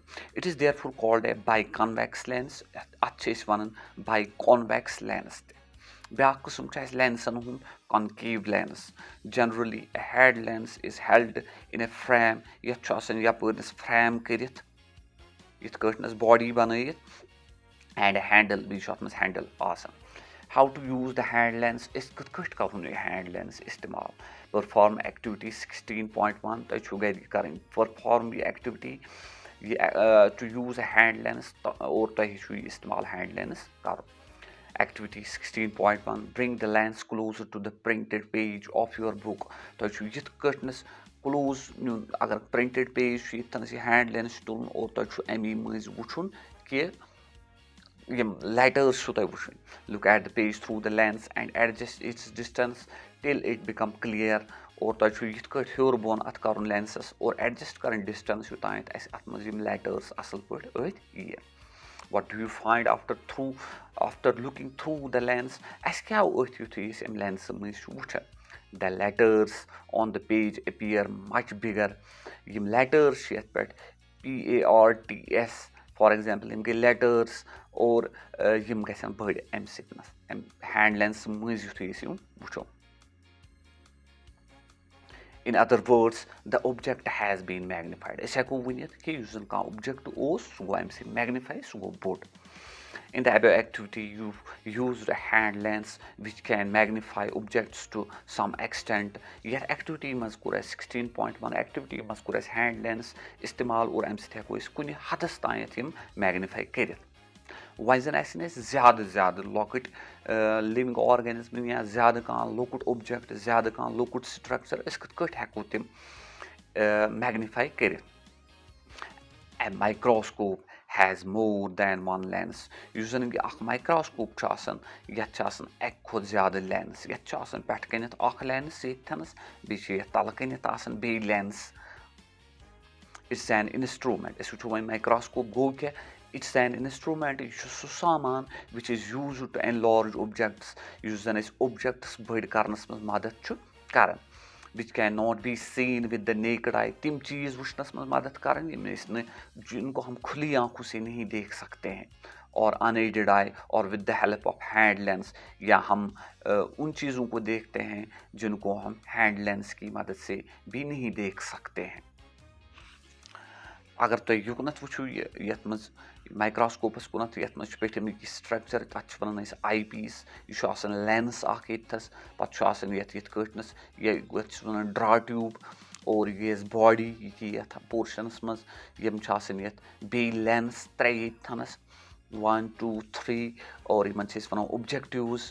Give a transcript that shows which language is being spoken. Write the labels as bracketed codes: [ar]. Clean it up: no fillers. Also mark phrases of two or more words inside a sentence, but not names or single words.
[en] It is therefore called a biconvex lens. [ks] اتھ چھِ أسۍ ونان [en] biconvex lens [ks] تہِ. بیٛاکھ قٕسٕم چھُ اَسہِ لٮ۪نسَن ہُنٛد کَنکیو لٮ۪نٕس. [en] Generally a hand lens is held in a frame. [ks] یَتھ چھُ آسان یَپٲرِس فرٛیم کٔرِتھ یِتھ کٲٹھۍ باڈی بَنٲیِتھ [en] and handle [ks] بیٚیہِ چھُ اَتھ منٛز ہینڈٕل آسان. [en] How to use the hand lens. [ks] أسۍ کِتھ کٲٹھۍ کَرون یہِ [en] hand lens [ks] اِستعمال. [en] Perform activity 16.1. [ks] تۄہہِ چھُو گَرِ کَرٕنۍ پٔرفارم یہِ ایٚکٹِوِٹی یہِ [en] to use a hand lens [ks] اور تۄہہِ ہیٚچھِو یہِ اِستعمال [en] hand lens [ks] کَرُن. [en] Activity 16.1. Bring the lens closer to the printed page of your book. [ks] تۄہہِ چھُو یِتھ کٲٹھۍ کلوز نیُن. اگر [en] printed page [ks] چھُ ییٚتھَنَس یہِ [en] hand lens [ks] چھُ تُلُن اور تۄہہِ چھُو اَمی مٔنٛزۍ وٕچھُن کہِ یِم لیٹٲرٕس چھُو تۄہہِ وٕچھٕنۍ. [en] look at the page through the lens and adjust its distance till it become clear. [ks] اور تۄہہِ چھُو یِتھ کٲٹھۍ ہیوٚر بۄن اَتھ کَرُن لٮ۪نسَس اور ایڈجسٹ کَرٕنۍ ڈِسٹَنٕس یوٚتانٮ۪تھ اَسہِ اَتھ منٛز یِم لیٹٲرٕس اَصٕل پٲٹھۍ أتھۍ یِیہِ. [en] What do you find after looking through the lens? [ks] اَسہِ کیٛاہ آو أتھۍ یُتھُے أسۍ اَمہِ لٮ۪نسہٕ مٔنٛزۍ چھُ وٕچھان. [en] The letters on the page appear much bigger. [ks] یِم لیٹٲرٕس چھِ یَتھ پٮ۪ٹھ PARTS [en] for example [ks] یِم گٔے لیٹٲرٕس اور یِم گژھن بٔڑۍ اَمہِ سۭتۍ اَمہِ ہینٛڈ لٮ۪نسہٕ مٔنٛزۍ یُتھُے أسۍ یِم وٕچھو. [en] In other words, the object has been magnified. [ks] أسۍ ہٮ۪کو ؤنِتھ کہِ یُس زَن کانٛہہ اوٚبجَکٹ اوس سُہ گوٚو اَمہِ سۭتۍ میگنِفاے سُہ گوٚو بوٚڑ. [en] In the above activity, you used a hand lens which can magnify objects to some extent. [ks] یَتھ ایٚکٹِوِٹی منٛز کوٚر اَسہِ 16.1 ایٚکٹِوِٹی منٛز کوٚر اَسہِ [en] hand lens [ks] اِستعمال اور اَمہِ سۭتۍ ہٮ۪کو أسۍ کُنہِ حدَس تانٮ۪تھ یِم میگنِفاے کٔرِتھ. وۄنۍ زَن آسن اَسہِ زیادٕ لۄکٕٹۍ [en] living organism [ks] یا زیادٕ کانٛہہ لۄکُٹ اوٚبجَکٹ زیادٕ کانٛہہ لۄکُٹ سٹرٛکچَر أسۍ کِتھ کٲٹھۍ ہٮ۪کو تِم میگنِفاے کٔرِتھ. [en] A microscope has more than one lens. [ks] یُس زَن یہِ اَکھ مایکرٛاسکوپ چھُ آسان یَتھ چھِ آسان اَکہِ کھۄتہٕ زیادٕ لٮ۪نٕس. یَتھ چھُ آسان پٮ۪ٹھٕ کَنٮ۪تھ اَکھ لٮ۪نٕس ییٚتھَنَس بیٚیہِ چھِ یَتھ تَلہٕ کَنٮ۪تھ آسان بیٚیہِ لٮ۪نٕس. [en] It's an instrument. [ks] أسۍ وٕچھو وۄنۍ مایکرٛاسکوپ گوٚو کیٛاہ. [en] It's an instrument. [ks] یہِ چھُ سُہ سامان [en] which is used to enlarge objects [ks] یُس زَن أسۍ اوٚبجَکٹٕس بٔڑۍ کَرنَس منٛز مَدَد چھُ کَران. [en] which can not be seen with the naked eye. [ks] تِم چیٖز وٕچھنَس منٛز مَدَد کَران یِم أسۍ نہٕ [ur] جِن کو ہم کھُلی آنکھوں سے نہیں دیکھ سکتے ہیں اور [en] unaided eye [ur] اور [en] with the help of hand lens [ur] یا ہم ان چیزوں کو دیکھتے ہیں جن کو ہم [en] hand lens [ur] کی مدد سے بھی نہیں دیکھ سکتے ہیں. [ks] اگر تُہۍ یُکنَتھ وٕچھِو یَتھ منٛز مایکرٛاسکوپَس کُنَتھ یَتھ منٛز چھُ پیٚٹھِم یہِ سٹرٛکچَر تَتھ چھِ وَنان أسۍ [en] eye piece. [ks] یہِ چھُ آسان لٮ۪نٕس اَکھ ییٚتھَس پَتہٕ چھُ آسان یَتھ یِتھ کٲٹھۍ یَتھ چھِ وَنان [en] draw tube [ks] اور یہِ گٔیَس باڈی یہِ کہِ یَتھ پورشَنَس منٛز یِم چھِ آسان یَتھ بیٚیہِ لٮ۪نٕس ترٛےٚ ییٚتھَنَس 1 2 3 اور یِمَن چھِ أسۍ وَنان اوٚبجَکٹِوٕز.